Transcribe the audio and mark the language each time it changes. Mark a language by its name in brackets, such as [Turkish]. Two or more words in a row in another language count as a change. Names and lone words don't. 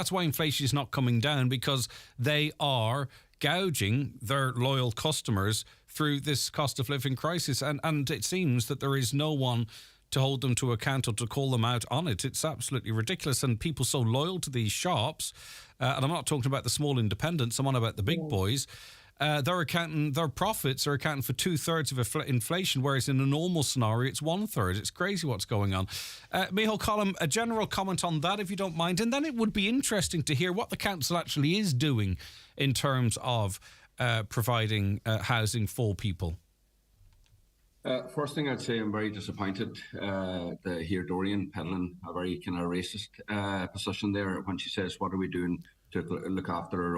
[English] That's why inflation is not coming down, because they are gouging their loyal customers through this cost of living crisis, and it seems that there is no one to hold them to account or to call them out on it. It's absolutely ridiculous, and people so loyal to these shops, and I'm not talking about the small independents, I'm on about the big boys. Their profits are accounting for 2/3 of inflation, whereas in a normal scenario it's 1/3. It's crazy what's going on. Micheál Colm, a general comment on that, if you don't mind, and then it would be interesting to hear what the council actually is doing in terms of providing housing for people. First thing I'd say, I'm very disappointed to hear Doreen peddling a very kind of racist position there when she says, what are we doing to look after our own?